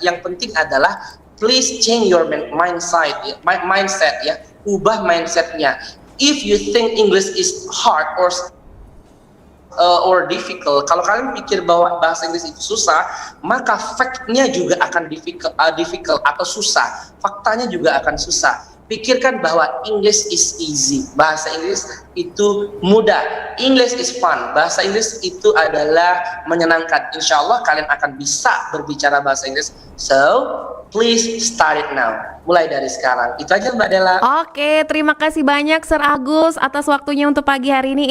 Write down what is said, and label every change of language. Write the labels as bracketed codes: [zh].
[id] Yang penting adalah [en] please change your mindset ya. [id] Ubah mindsetnya. [en] If you think English is hard or difficult, [id] kalau kalian pikir bahwa bahasa Inggris itu susah, maka fact-nya juga akan difficult atau susah. Faktanya juga akan susah. Pikirkan bahwa [en] English is easy. [id] Bahasa Inggris itu mudah. [en] English is fun. [id] Bahasa Inggris itu adalah menyenangkan. Insya Allah kalian akan bisa berbicara bahasa Inggris. [en] So, please start it now. [id] Mulai dari sekarang. Itu aja Mbak Dela. Oke, terima kasih banyak Sir Agus atas waktunya untuk pagi hari ini.